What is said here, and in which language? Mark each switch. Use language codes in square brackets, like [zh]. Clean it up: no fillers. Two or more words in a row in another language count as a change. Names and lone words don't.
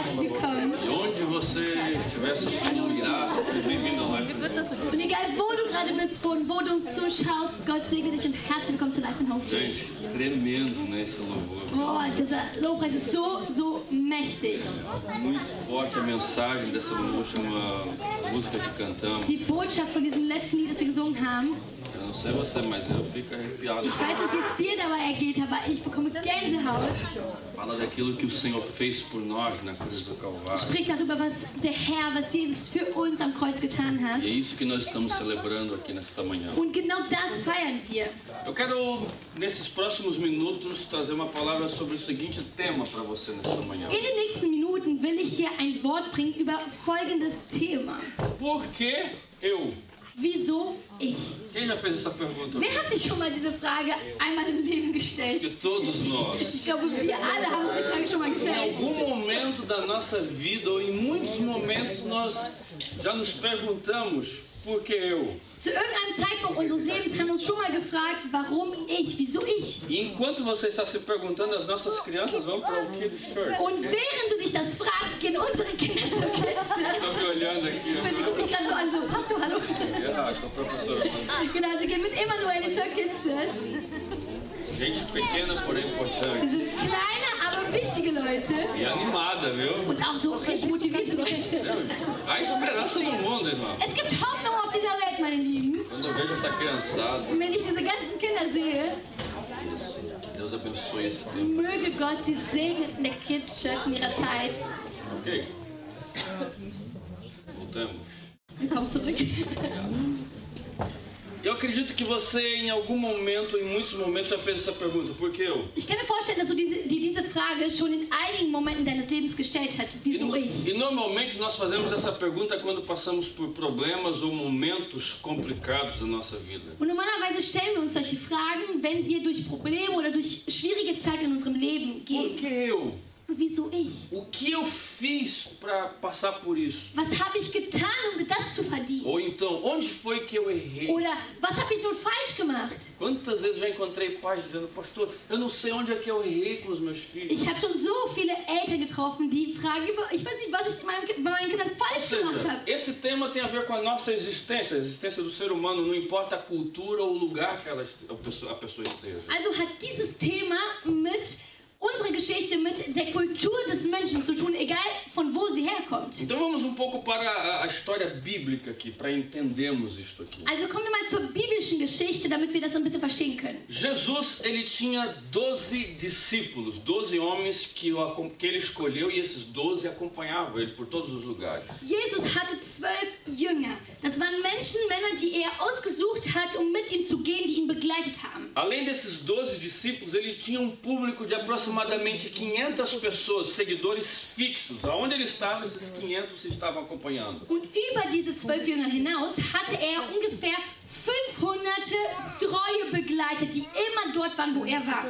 [de] herzlich willkommen. [pt] E onde você estiver assistindo o Irá, seja bem-vindo ao Life and Hope. [de] Und egal wo du gerade bist, von wo du uns zuschaust, Gott segne dich und herzlich willkommen zu Life and Hope Church. [pt] Gente, tremendo, né, esse louvor. [de] Boah, dieser Lobpreis ist so mächtig. [pt] Muito forte a mensagem dessa última música que cantamos. [de] Die Botschaft von diesem letzten Lied, das wir gesungen haben. [pt] Eu não sei você, mas eu fico arrepiado. [de] Ich weiß nicht, wie es dir dabei ergeht, aber ich bekomme Gänsehaut. [pt] Fala daquilo que o Senhor fez por nós na cruz do Calvário. [de] Sprich darüber, was der Herr, was Jesus für uns am Kreuz getan hat. [pt] E é isso que nós estamos celebrando aqui nesta manhã. [de] Und genau das feiern wir. [pt] Eu quero, nesses próximos minutos, trazer uma palavra sobre o seguinte tema para você nesta manhã. [de] In den nächsten Minuten will ich dir ein Wort bringen über folgendes Thema. [pt] Por que eu? [de] Wieso ich? [pt] Quem já fez essa pergunta? [de] Wer hat sich schon mal diese Frage einmal im Leben gestellt? [pt] Que todos nós. [de] Ich glaube, wir alle haben uns die Frage schon mal [pt] Em [de] gestellt. [pt] algum momento da nossa vida, ou em muitos momentos, nós já nos perguntamos, por que eu? [de] Zu irgendeinem Zeitpunkt unseres Lebens haben wir uns schon mal gefragt, warum ich? Wieso ich? [pt] E enquanto você está se perguntando, as nossas crianças vão para o Kids Church. [de] Und während du dich das fragst, gehen unsere Kinder zur Kids [pt] Estão [de] Church. [pt] me olhando aqui. [de] Weil sie gucken mich gerade so an, so, Pastor, hallo. [pt] Ah, sou professora. [de] Genau, sie gehen mit Emanuele zur Kids Church. [pt] Gente pequena, porém [de] Sie [pt] importante. [de] sind kleine, aber wichtige Leute. [pt] E animada, viu? [de] Und auch so richtig motivierte Leute. [pt] Há esperança no mundo, irmão. [de] Es gibt Hoffnung auf dieser Welt, meine Lieben. [pt] Quando eu vejo essa criançada, [de] Und wenn ich diese ganzen Kinder sehe, [pt] Deus abençoe esse tempo. [de] möge Gott sie segnen in der Kids Church in ihrer Zeit. [pt] Ok? Voltamos. [de] Wir kommen zurück. [pt] Eu acredito que você, em algum momento, em muitos momentos, já fez essa pergunta. Por que eu? [de] Ich kann mir vorstellen, dass du diese Frage schon in einigen Momenten deines Lebens gestellt hast. Wieso ich? [pt] E normalmente nós fazemos essa pergunta quando passamos por problemas ou momentos complicados da nossa vida. [de] Und normalerweise stellen wir uns solche Fragen, wenn wir durch Probleme oder durch schwierige Zeiten in unserem Leben [pt] Por [de] gehen. [pt] que eu? [de] Und wieso ich? [pt] O que eu fiz para passar por isso? [de] Was habe ich getan, um das zu verdienen? [pt] Ou então, onde foi que eu errei? [de] Oder was habe ich nun falsch gemacht? [pt] Quantas vezes já encontrei pais dizendo, pastor, eu não sei onde é que eu errei com os meus filhos. [de] Ich habe schon so viele Eltern getroffen, die fragen, ich weiß nicht, was ich bei meinen Kindern [pt] Ou [de] falsch gemacht [pt] seja, [de] habe. [pt] esse tema tem a ver com a nossa existência, a existência do ser humano, não importa a cultura ou o lugar que a pessoa esteja. [de] Also hat dieses Thema mit unserer Geschichte, mit der Kultur des Menschen zu tun, egal von wo sie herkommt. [pt] Então vamos um pouco para a história bíblica aqui, para entendermos isto aqui. [de] Also kommen wir mal zur biblischen Geschichte, damit wir das ein bisschen verstehen können. [pt] Jesus, ele tinha 12 discípulos, 12 homens que ele escolheu e esses 12 acompanhavam ele por todos os lugares. [de] Jesus hatte 12 Jünger. Das waren Menschen, Männer, die er ausgesucht hat, um mit ihm zu gehen, die ihn begleitet haben. [pt] Além desses 12 discípulos, ele tinha um público de aproximadamente 500 pessoas, seguidores fixos. Aonde ele estava, esses 500 se estavam acompanhando. [de] Und über diese 12 Jünger hinaus hatte er ungefähr 500 treue Begleiter, die immer dort waren, wo er war.